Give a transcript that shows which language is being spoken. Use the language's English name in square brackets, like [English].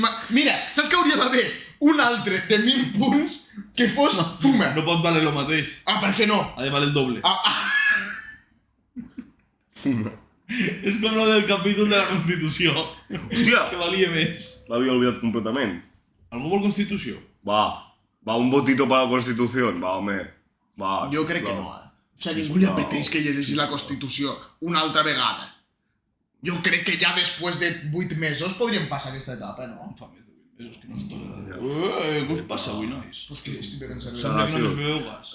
[Catalan] Mira, saps que hauria d'haver un altre de 1.000 punts que fos fuma? No pot valer el mateix. Ah, per què no? Ha de valer el doble. Fuma. És com la del capítol de la Constitució. Hòstia! Que valia més. L'havia oblidat completament. Algú vol Constitució? [Spanish] Va, un votito para la Constitución. [Catalan] Va, home. Va. Jo crec que no, O sigui, ningú li apeteix que llegeixi la Constitució una altra vegada. Jo crec que ja després de 8 mesos podríem passar aquesta etapa, no? Fa més de 8 mesos que no es toca. Què us passa avui, nois? Pues que estic bevent cervesa. Sembla que només beveu gas.